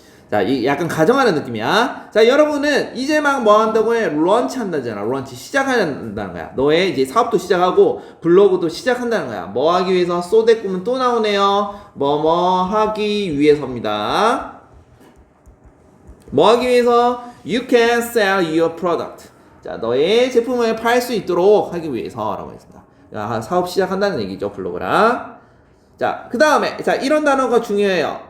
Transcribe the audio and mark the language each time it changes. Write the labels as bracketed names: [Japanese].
[Korean] 자, 이 약간 가정하는 느낌이야. 자, 여러분은 이제 막 뭐 한다고 해? 런치 한다잖아. 런치 시작한다는 거야. 너의 이제 사업도 시작하고 블로그도 시작한다는 거야. 뭐 하기 위해서? 쏘대 꿈은 또 나오네요. 뭐뭐 하기 위해서입니다. 뭐 하기 위해서? [English] You can sell your product. [Korean] 자, 너의 제품을 팔 수 있도록 하기 위해서라고 했습니다. 자, 사업 시작한다는 얘기죠. 블로그랑. 자, 그 다음에 자, 이런 단어가 중요해요.